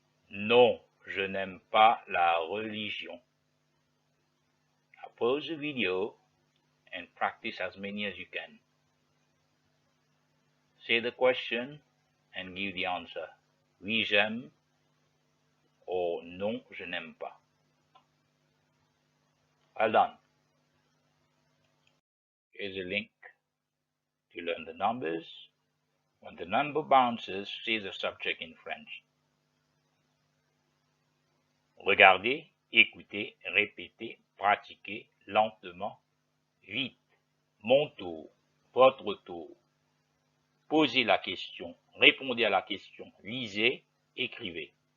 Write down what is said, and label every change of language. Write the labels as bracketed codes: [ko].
[fr] Non, je n'aime pas la religion. [en] Now pause the video and practice as many as you can. Say the question and give the answer. [fr] Oui, j'aime or non, je n'aime pas. [en] Well done. Here's a link to learn the numbers. When the number bounces, [fr] say the subject in French. Regardez, écoutez, répétez, pratiquez lentement, vite. Mon tour, votre tour. Posez la question, répondez à la question, lisez, écrivez.